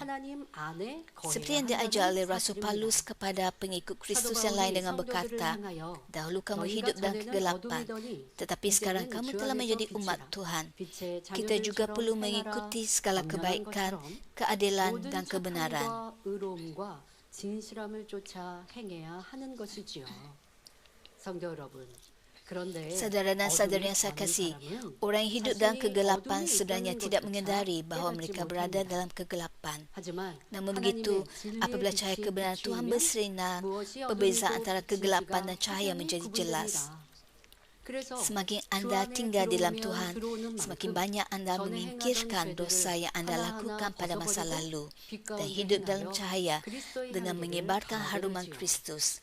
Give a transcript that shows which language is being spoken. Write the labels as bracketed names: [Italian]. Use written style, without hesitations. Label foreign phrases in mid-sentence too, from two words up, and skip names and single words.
[Malay] Seperti yang diajar oleh Rasul Paulus kepada pengikut Kristus yang lain dengan berkata, dahulu kamu hidup dalam kegelapan, tetapi sekarang kamu telah menjadi umat Tuhan. Kita juga perlu mengikuti segala kebaikan, keadilan dan kebenaran. [Korean] 의로움과 진실함을 쫓아 행해야 하는 것이지요. 성도 여러분, 그런데 [Malay] Saudara dan saudari yang saya kasih, orang yang hidup dalam kegelapan sebenarnya tidak menyadari bahawa mereka berada dalam kegelapan. Namun begitu, apabila cahaya kebenaran Tuhan bersinar, perbezaan antara kegelapan dan cahaya menjadi jelas. Semakin anda tinggal dalam Tuhan, semakin banyak anda menyingkirkan dosa yang anda lakukan pada masa lalu dan hidup dalam cahaya dengan menyebarkan haruman Kristus.